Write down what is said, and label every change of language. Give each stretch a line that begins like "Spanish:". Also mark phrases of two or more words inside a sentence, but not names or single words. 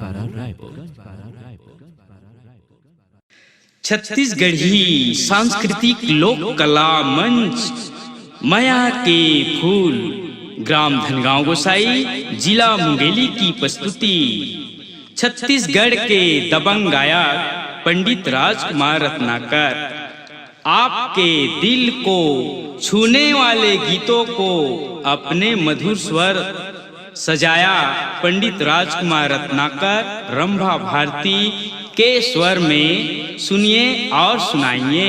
Hindi: छत्तीसगढ़ी सांस्कृतिक लोक कला मंच माया के फूल, ग्राम धनगांव गोसाई, जिला मुंगेली की प्रस्तुति। छत्तीसगढ़ के दबंग गायक पंडित राजकुमार रत्नाकर आपके दिल को छूने वाले गीतों को अपने मधुर स्वर सजाया पंडित राजकुमार रत्नाकर रंभा भारती के स्वर में सुनिए और सुनाइए।